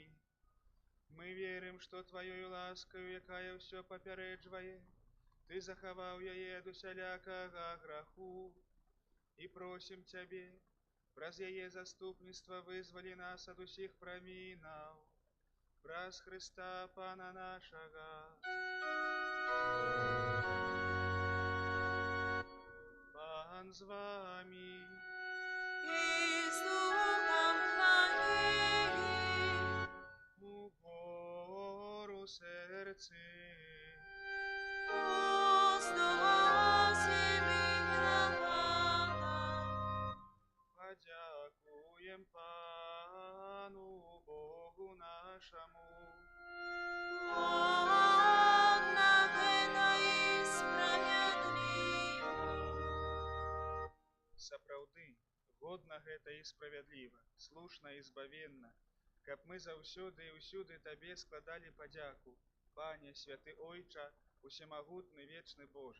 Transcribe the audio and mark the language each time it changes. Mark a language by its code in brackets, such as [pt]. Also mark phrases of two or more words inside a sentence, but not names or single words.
[be] Мы верым, што тваёю ласкаю, якая ўсё папярэджвае, ты захаваў яе ад усялякага граху, і просім цябе, праз яе заступніцтва вызвалі нас ад усіх прамінаў, праз Хрыста Пана нашага. Пан з вамі. [uk] І з духом твоїм. Угору серці. Подякуєм Пану Богу нашому. [be] Сапраўды, годна гэта і справядліва, слушна і збавенна, каб мы заўсёды і ўсюды табе складалі падзяку, Пане, святы Ойча, усемагутны вечны Божа.